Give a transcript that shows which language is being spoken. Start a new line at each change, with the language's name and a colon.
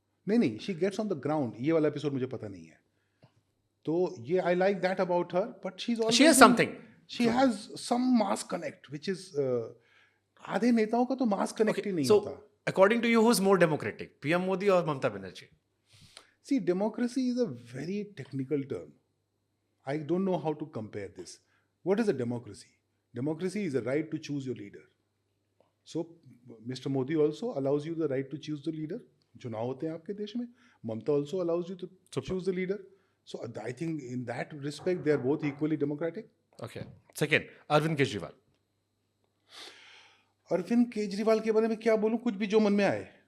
Hindi: नहीं,
English: She gets on the ground.
Hindi: ये वाला एपिसोड मुझे पता नहीं है, तो ये
English: I like that about her. But she has something, she has some mass connect which is,
Hindi: आधे नेताओं का तो मास कनेक्ट ही नहीं
English: सो
Hindi: होता.
English: According to you who is more democratic, PM Modi और Mamata Banerjee? See, democracy is a very technical term. I don't know how to compare this. What is a democracy? Democracy is a right to choose your leader. So, Mr. Modi also allows you the right to choose the leader.
Hindi: चुनाव होते हैं आपके देश में.
English: Mamta also allows you to choose the leader. So, I think in that respect, they are both equally democratic. Okay. Second, Arvind Kejriwal.
Hindi: Arvind Kejriwal के बारे में क्या बोलूं, कुछ भी जो मन में आए.